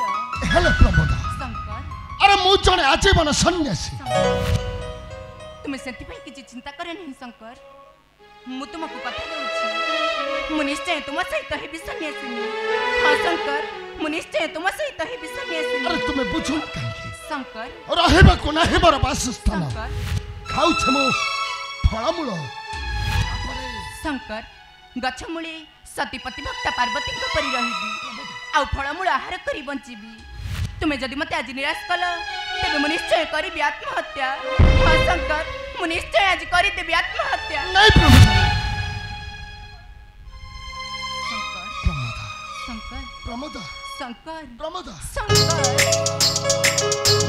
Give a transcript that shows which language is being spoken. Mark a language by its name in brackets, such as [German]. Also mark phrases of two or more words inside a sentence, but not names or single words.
[Odia] ହେଲେ ପ୍ରମୋଦା शंकर ଅରେ ମୁଁ ଜଣେ ଆଜୀବନ ସନ୍ୟାସୀ ତୁମେ ସେଥି ପାଇଁ କିଛି ଚିନ୍ତା କର ନାହିଁ ଶଙ୍କର ମୁଁ ତୁମକୁ କଥା ଦେଉଛି ମୁଁ ନିଶ୍ଚୟ ତୁମ ସହିତ ହେବି ସନ୍ୟାସିନୀ ହଁ ଶଙ୍କର ମୁଁ ନିଶ୍ଚୟ ତୁମ ସହିତ ହେବି ସନ୍ୟାସିନୀ ଅରେ ତୁମେ ବୁଝୁ ନ କାହିଁକି शंकर ରହିବା କୁ ନାହିଁ ମୋର ବାସସ୍ଥାନ शंकर ଖାଉ ଛମୁ ଫଳମୂଳ ଶଙ୍କର ଗଛମୂଳେ ସତୀପତି ଭକ୍ତ ପାର୍ବତୀ କୁ ପରି ରହିବି ଆ ଫଳମୂଳ ଆହାର କରି ବଞ୍ଚିବି ତୁମେ ଯଦି ମତେ ଆଜି ନିରାଶ କଲ ତେବେ ମୁଁ ନିଶ୍ଚୟ କରିବି ଆତ୍ମହତ୍ୟା ହଁ ଶଙ୍କର ମୁଁ ନିଶ୍ଚୟ ଆଜି କରି ଦେବି ଆତ୍ମହତ୍ୟା ନାହିଁ ପ୍ରମୋଦା शंकर प्रमोदा शंकर प्रमोदा शंकर